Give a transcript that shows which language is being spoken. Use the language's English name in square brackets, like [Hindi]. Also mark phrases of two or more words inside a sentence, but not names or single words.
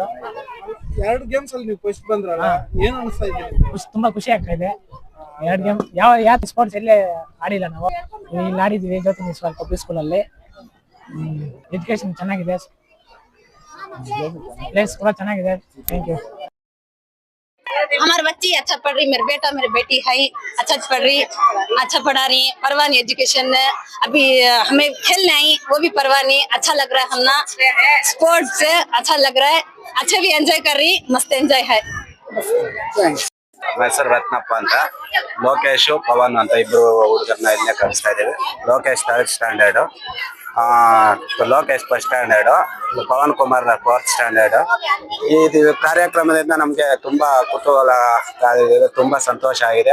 [Kannada] 2 ಗೇಮ್ಸ್ ಅಲ್ಲಿ ನೀವು ಫಸ್ಟ್ ಬಂದ್ರಲ್ಲ, ಏನ್ ಅನಿಸ್ತಾ ಇದೆ? ತುಂಬಾ ಖುಷಿ ಆಗ್ತಾ ಇದೆ. 2 ಗೇಮ್ ಯಾವ ಸ್ಪೋರ್ಟ್ಸ್ ಎಲ್ಲೇ ಆಡಿಲ್ಲ ನಾವು, ಇಲ್ಲಿ ಆಡಿದ್ವಿ ಜ್ಯೋತಿ ನಿವಾಸ್ ಪಬ್ಲಿಕ್ ಸ್ಕೂಲ್ ಅಲ್ಲಿ. ಎಜುಕೇಶನ್ ಚೆನ್ನಾಗಿದೆ, ಪ್ಲೇಸ್ ಕೂಡ ಚೆನ್ನಾಗಿದೆ. [English] thank you. [Hindi] हमारे बच्चे अच्छा पढ़ रही, मेरे बेटा मेरी बेटी है अच्छा पढ़ रही, अच्छा पढ़ा रही, परवाह नहीं एजुकेशन। अभी हमें खेलने आई, वो भी परवाह नहीं, अच्छा लग रहा है. हमना स्पोर्ट्स से अच्छा लग रहा है, अच्छे भी एंजॉय कर रही, मस्त एंजॉय है. [Kannada] ನಮ್ಮ ಹೆಸರು ರತ್ನಪ್ಪ ಅಂತ. ಲೋಕೇಶ್ ಪವನ್ ಅಂತ ಇಬ್ರು ಹುಡುಗರನ್ನ ಇಲ್ಲೇ ಕಲಿಸ್ತಾ ಇದ್ದೀವಿ. ಲೋಕೇಶ್ [English] 3rd standard, [Kannada] ಲೋಕೇಶ್ [English] 1st standard, [Kannada] ಪವನ್ ಕುಮಾರ್ [English] 4th standard. [Kannada] ಈ ಕಾರ್ಯಕ್ರಮದಿಂದ ನಮ್ಗೆ ತುಂಬಾ ಕುತೂಹಲ, ತುಂಬಾ ಸಂತೋಷ ಆಗಿದೆ.